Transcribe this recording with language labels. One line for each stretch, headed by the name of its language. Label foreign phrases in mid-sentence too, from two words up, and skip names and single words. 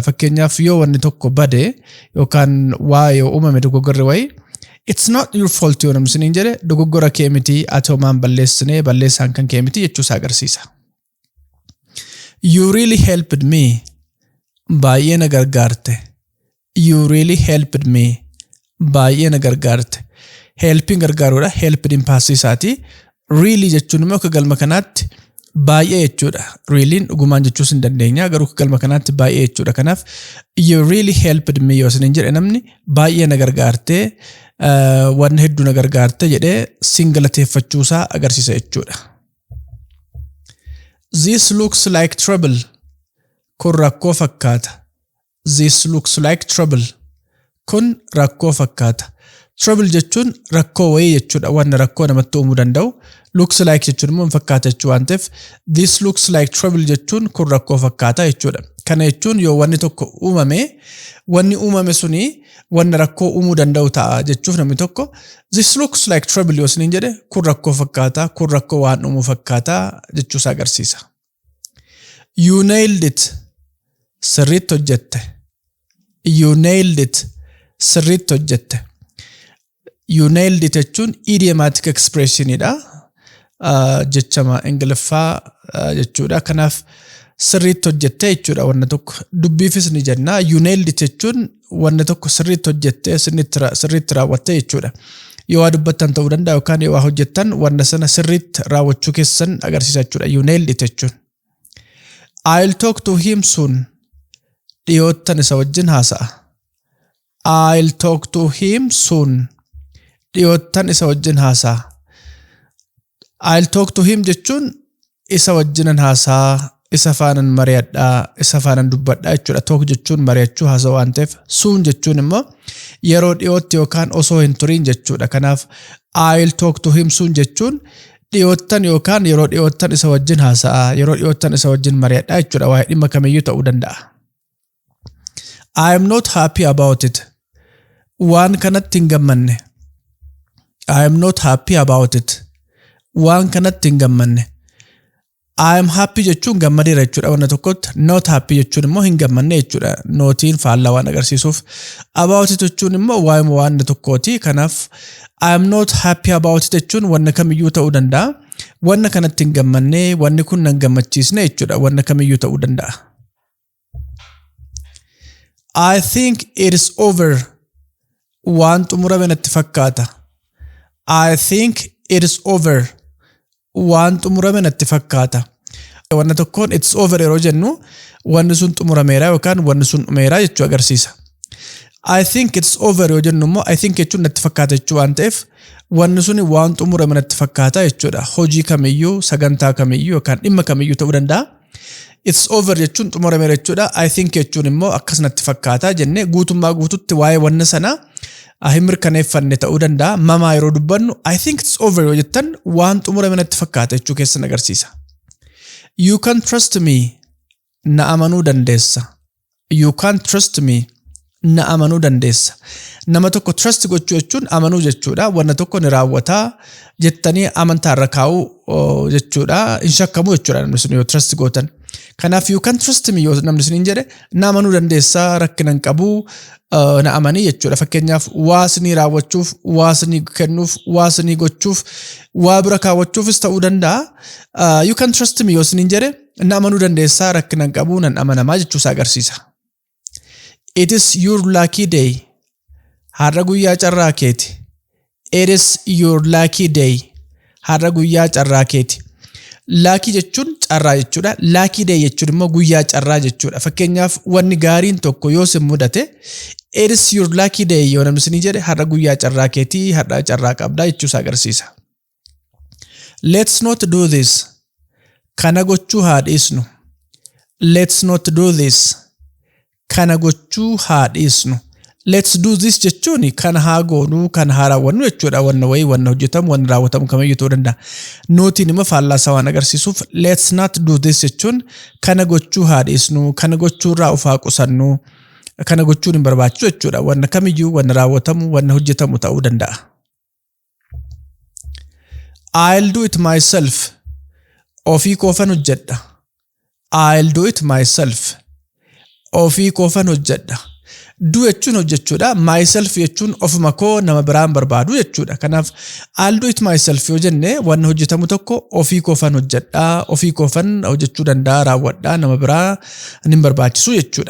Oromo: Fakkeenyaaf yoo wanni tokko bade yookaan waa yoo uumame dogoggorri wayii
English: it's not your fault
Oromo: yoo namni siniin jedhe dogoggora kee miti atoomaan balleessinee balleessaan kan kee miti jechuusaa agarsiisa.
English: You really helped me.
Oromo: Baay'ee na gargaarte.
English: You really helped me.
Oromo: Baay'ee na gargaarte. Helping gargaaruudha.
English: Helped in past isaati.
Oromo: Really jechuun immoo akka galma kanaatti baay'ee jechuudha. Really'n dhugumaan jechuus hin dandeenya garuu akka galma kanaatti baay'ee jechuudha. Kanaaf
English: you really helped me
Oromo: yoo sinin jedhe namni baay'ee na gargaarte waan hedduu na gargaarte jedhee sin galateeffachuusaa agarsiisa jechuudha.
English: This looks like trouble.
Oromo: Kun rakkoo fakkaata.
English: This looks like trouble.
Oromo: Kun rakkoo fakkaata. Trouble jechuun rakkoo wayii jechuudha. Wanna rakkoo namatti uumuu danda'u.
English: Looks like
Oromo: jechuun immoo fakkaata jechuu waan ta'eef
English: this looks like trouble
Oromo: jechuun kun rakkoo fakkaata jechuudha. Kana jechuun yoo wanni tokko uumame, wanni uumame suni wanna rakkoo uumuu danda'u ta'a jechuuf namni tokko
English: this looks like trouble
Oromo: yoo isiniin jedhe kun rakkoo fakkaata, kun rakkoo waan uumuu fakkaata jechuusaa agarsiisa.
English: You nailed it.
Oromo: Sirriitti hojjette.
English: You nailed it.
Oromo: Sirriitti hojjette.
English: You nailed it
Oromo: jechuun
English: idiomatic expression
Oromo: idha. Jechama Ingiliffaa jechuudha. Kanaaf sirriitti hojjette jechuudha wanna tokko. Dubbiifis ni jenna.
English: You nailed it
Oromo: jechuun wanna tokko sirriitti hojjette, sirriitti raawwatte jechuudha. Yoo waa dubbattan ta'uu danda'a yookaan yoo waa hojjettan wanna sana sirriitti raawwachuu keessan agarsiisa jechuudha.
English: You nailed it jechuun. I'll talk to him soon.
Oromo: Dhiyoottan isa wajjin haasa'a.
English: I'll talk to him soon.
Oromo: Dhiyoottan isa wajjin haasa'a.
English: I'll talk to him
Oromo: jechuun isa wajjinan haasa'a, isa faanan mari'adhaa, isa faanan dubbadhaa jechuudha. Talk jechuun mari'achuu haasa'uu waan ta'eef soon jechuun immoo yeroo dhiyootti yookaan osoo hin turiin jechuudha. Kanaaf
English: I'll talk to him soon
Oromo: jechuun dhiyoottan yookaan yeroo dhiyoottan isa wajjin haasa'a, yeroo dhiyoottan isa wajjin mari'adhaa jechuudha. Waa'ee dhimma kamiyyuu ta'uu danda'a.
English: I am not happy about it.
Oromo: Waan kanatti hin gammanne.
English: I am not happy about it.
Oromo: Waan kanatti hin gammanne.
English: I am happy
Oromo: jechuun gammadeera jechuudha wanna tokkotti.
English: Not happy
Oromo: jechuun immoo hin gammanne jechuudha. Nootiin faallaa waan agarsiisuuf.
English: About it
Oromo: jechuun immoo waa'ee waan tokkooti. Kanaaf
English: I am not happy about it
Oromo: jechuun wanna kamiyyuu ta'uu danda'a. Wanna kanatti hin gammanne, wanni kun nan gammachiisne jechuudha. Wanna kamiyyuu ta'uu danda'a.
English: I think it is over.
Oromo: Waan xumurame natti fakkaata.
English: I think it is over.
Oromo: Waan xumurame natti fakkaata. Wanna tokkoon
English: it's over
Oromo: yeroo jennu wanni sun xumurameera yookaan wanni sun dhumeera jechuu agarsiisa.
English: I think it's over
Oromo: yoo jennu immoo
English: I think
Oromo: jechuun natti fakkaata jechuu waan ta'eef wanni suni waan xumurame natti fakkaata jechuudha. Hojii kamiyyuu, sagantaa kamiyyuu yookaan dhimma kamiyyuu ta'uu danda'a.
English: It's over
Oromo: jechuun xumurameera jechuudha.
English: I think
Oromo: jechuun immoo akkas natti fakkaata jennee guutummaa guututti waa'ee wanna sana hin mirkaneeffanne ta'uu danda'a. Mamaa yeroo dubbannu
English: I think it's over
Oromo: yoo jettan waan xumurame natti fakkaata jechuu keessan agarsiisa.
English: You can trust me.
Oromo: Na amanuu dandeessa.
English: You can trust me.
Oromo: Na amanuu dandeessa. Nama tokko trust gochuu jechuun amanuu jechuudha. Wanna tokko ni raawwataa jettanii amantaarra kaa'uu jechuudha. Hin shakkamuu jechuudha namni sun yoo trust gootan. Kanaaf
English: you can trust me
Oromo: yoo namni sun hin jedhe na amanuu dandeessa, rakkina hin qabu, na amanii jechuudha. Fakkeenyaaf waasni raawwachuuf, waasni kennuuf, waasni gochuuf, waa bira kaawwachuufis ta'uu danda'a.
English: You can trust me
Oromo: yoo hin jedhe na amanuu dandeessa, rakkina hin qabu, nan amanamaa jechuusaa agarsiisa.
English: It is your lucky day.
Oromo: Har'a guyyaa carraa keeti.
English: It is your lucky day.
Oromo: Har'a guyyaa carraa keeti. Lucky jechuun carraa jechuudha.
English: Lucky day
Oromo: jechuun immoo guyyaa carraa jechuudha. Fakkeenyaaf wanni gaariin tokko yoo sin mudate
English: it is your lucky day
Oromo: yoo namni sin jedhe har'a guyyaa carraa keeti, har'a carraa qabdaa jechuusaa agarsiisa.
English: Let's not do this.
Oromo: Kana gochuu haa dhiisnu.
English: Let's not do this.
Oromo: Kana gochuu haa dhiisnu.
English: Let's do this
Oromo: jechuun kana haa goonu, kana haa raawwannu jechuudha. Wanna wayii, wanna hojjetamu, wanna raawwatamu kamiyyuu ta'uu danda'a. Nootiin immoo faallaasaa waan agarsiisuuf
English: let's not do this
Oromo: jechuun kana gochuu haa dhiisnu, kana gochuurraa of haa qusannu, kana gochuun hin barbaachisu jechuudha. Wanna kamiyyuu, wanna raawwatamu, wanna hojjetamu ta'uu danda'a.
English: I'll do it myself.
Oromo: Ofii koofan hojjedha.
English: I'll do it myself.
Oromo: Ofii koofan hojjedha. Do jechuun hojjechuudha. Myself jechuun ofuma koo nama biraan barbaadu jechuudha. Kanaaf
English: I'll do it myself
Oromo: yoo jenne wanna hojjetamu tokko ofii koofan hojjedha, ofii koofan hojjechuu danda'a, raawwadhaa, nama biraa hin barbaachisu jechuudha.